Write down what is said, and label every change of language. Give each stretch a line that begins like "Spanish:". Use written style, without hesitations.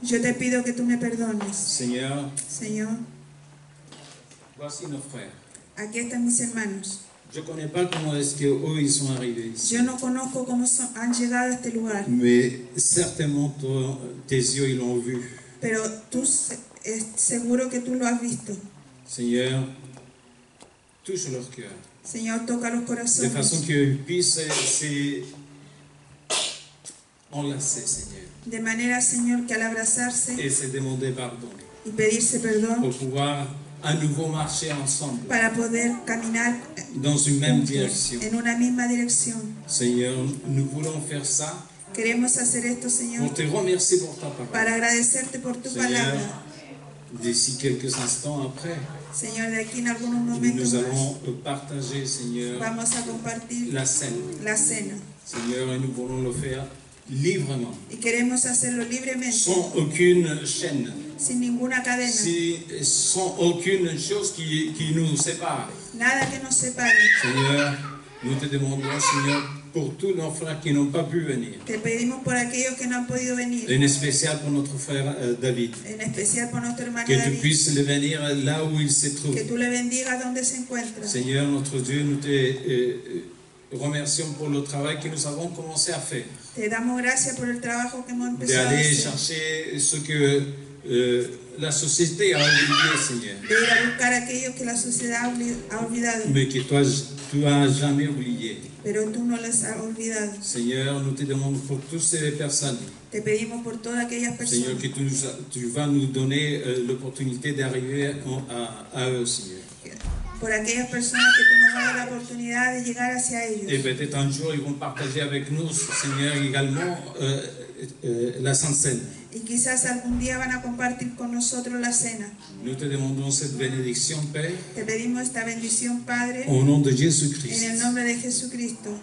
Spanish: yo te pido que tú me perdones.
French: Seigneur,
Spanish: Señor,
French: voici nos frères.
Spanish: aquí están mis hermanos.
French: Je ne connais pas comment est-ce qu'eux ils sont arrivés ici.
Spanish: Yo no conozco cómo han llegado a este lugar,
French: Mais certainement tes yeux ils l'ont vu.
Spanish: pero tú seguro que tú lo has visto.
French: Seigneur, touche leur cœur.
Spanish: Señor, toca los
French: De façon
Spanish: corazones
French: qu'ils puissent enlacer, Seigneur,
Spanish: De manera, Señor, que al abrazarse
French: et se demander pardon
Spanish: y pedirse perdón
French: pour pouvoir à nouveau marcher ensemble
Spanish: para poder caminar
French: dans une même
Spanish: juntos
French: direction.
Spanish: en una misma dirección.
French: Seigneur, nous voulons faire ça
Spanish: Queremos hacer esto,
French: pour
Spanish: Señor,
French: te remercier pour ta parole.
Spanish: para agradecerte por tu Señor, palabra.
French: d'ici quelques instants après,
Spanish: Señor, de aquí en algunos momentos
French: nous
Spanish: más
French: allons partager, Seigneur,
Spanish: vamos a compartir
French: la scène.
Spanish: la cena
French: Seigneur, et nous voulons le faire librement,
Spanish: y queremos hacerlo libremente,
French: sans aucune chaîne,
Spanish: sin ninguna cadena,
French: sans aucune chose qui nous sépare.
Spanish: nada que nos separe.
French: Seigneur, nous te demandons, Seigneur, pour tous nos frères qui n'ont pas pu venir,
Spanish: Te pedimos por aquellos que no han podido venir,
French: en spécial pour notre frère David,
Spanish: en especial por nuestro hermano
French: que tu
Spanish: David,
French: puisses le venir là où il se trouve.
Spanish: que tú le bendigas donde se encuentra.
French: Seigneur, notre Dieu, nous te remercions pour le travail que nous avons commencé à faire,
Spanish: Te damos gracias por el trabajo que hemos empezado a
French: d'aller
Spanish: hacer,
French: chercher ce que la société a oublié, Seigneur,
Spanish: de ir a buscar aquellos que la sociedad ha olvidado,
French: mais que toi, tu as jamais oublié.
Spanish: pero tú no les has olvidado.
French: Seigneur, nous te demandons pour toutes ces personnes,
Spanish: Te pedimos por todas aquellas
French: Seigneur,
Spanish: personas,
French: que tu vas nous donner l'opportunité d'arriver à eux, Seigneur.
Spanish: por aquellas personas que tú nos vas a dar la oportunidad de llegar hacia
French: Et
Spanish: ellos.
French: peut-être un jour, ils vont partager avec nous, Seigneur, également la Sainte Seine.
Spanish: Y quizás algún día van a compartir con nosotros la cena.
French: Nous te demandons cette bénédiction, Père,
Spanish: Te pedimos esta bendición, Padre,
French: au nom de
Spanish: en
French: Jésus-Christ.
Spanish: el nombre de Jesucristo.